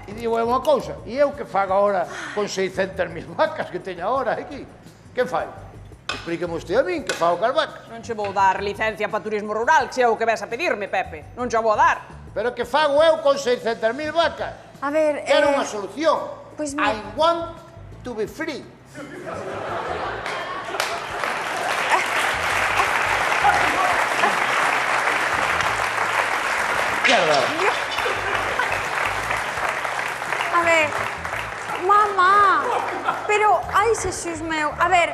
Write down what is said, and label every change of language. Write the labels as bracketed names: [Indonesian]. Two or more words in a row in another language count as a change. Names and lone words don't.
[Galician] E digo unha cousa, e eu que fago agora con 600.000 vacas que teño agora aquí? Que fai? Explíqueme usted a min que fago cas vacas. Non che vou dar licencia para turismo rural, que é o que ves a pedirme, Pepe. Non che vou a dar. Pero que fago eu con 600.000 vacas? A ver, Quero unha solución. pois [English] I want to be free. [Galician] Mierda. A ver, mamá, pero, ai, Xesús meu, a ver,